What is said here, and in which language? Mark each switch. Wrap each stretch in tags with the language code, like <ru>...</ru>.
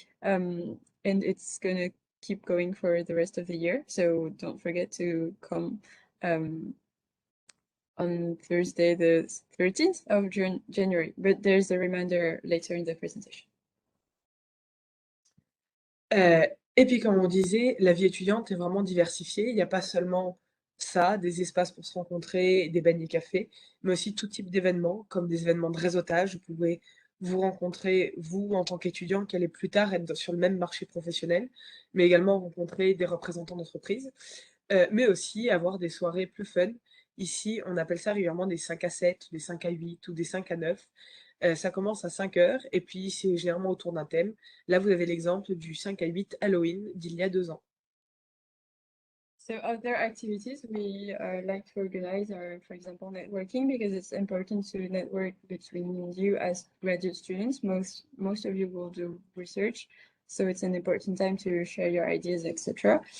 <en>And it's gonna keep going for the rest of the year. So don't forget to come on Thursday, the 13th of January. But there's a reminder later in the presentation.</en> <fr>Et puis, comme on disait, la vie étudiante est vraiment diversifiée. Il n'y a pas seulement ça, des espaces pour se rencontrer, des beignets cafés, mais aussi tout type d'événements, comme des événements de réseautage. Vous pouvez vous rencontrer, vous, en tant qu'étudiant, qui allez plus tard être sur le même marché professionnel, mais également rencontrer des représentants d'entreprises, mais aussi avoir des soirées plus fun. Ici, on appelle ça régulièrement des 5 à 7, des 5 à 8 ou des 5 à 9. Ça commence à 5 heures et puis c'est généralement autour d'un thème. Là, vous avez l'exemple du 5 à 8 Halloween d'il y a 2 ans.</fr> <en>So other activities we like to organize are, for example, networking, because it's important to network between you as graduate students. Most of you will do research, so it's an important time to share your ideas, etc.</en>